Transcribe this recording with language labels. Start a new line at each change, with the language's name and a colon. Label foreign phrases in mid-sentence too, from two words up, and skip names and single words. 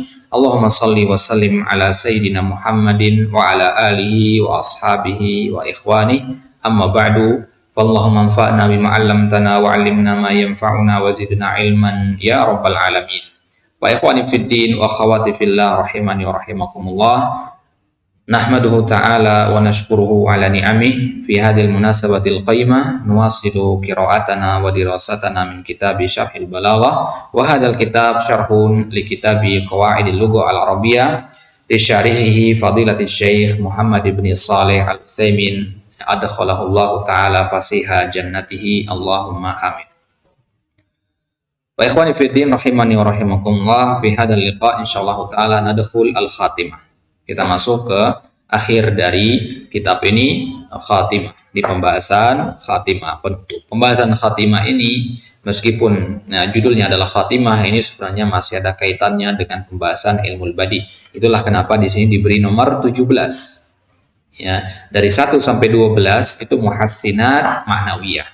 Arabic: اللهم صل وسلم على سيدنا محمد وعلى آله وأصحابه وإخواني. أما بعد. اللهم انفعنا بما علمتنا وعلمنا ما ينفعنا وزدنا علما يا رب العالمين. وإخواني في الدين وأخواتي في الله رحمني ورحمكم الله. نحمده تعالى ونشكره على نعمه في هذه المناسبة القائمة نواصل قراءتنا ودراستنا من كتاب شرح البلاغة وهذا الكتاب شرح لكتاب قواعد اللغة العربية لشارحه فضيلة الشيخ محمد بن صالح العثيمين أدخله الله تعالى فسيح جناته اللهم آمين. وإخواني في الدين رحمني ورحمكم الله، في هذا اللقاء إن شاء الله تعالى ندخل الخاتمة.
Indonesian: Kita masuk ke akhir dari kitab ini, khatimah, di pembahasan khatimah, penutup. Pembahasan khatimah ini meskipun judulnya adalah khatimah, ini sebenarnya masih ada kaitannya dengan pembahasan ilmu badi. Itulah kenapa di sini diberi nomor 17. Ya, dari 1 sampai 12 itu
Arabic: محسنات معنوية.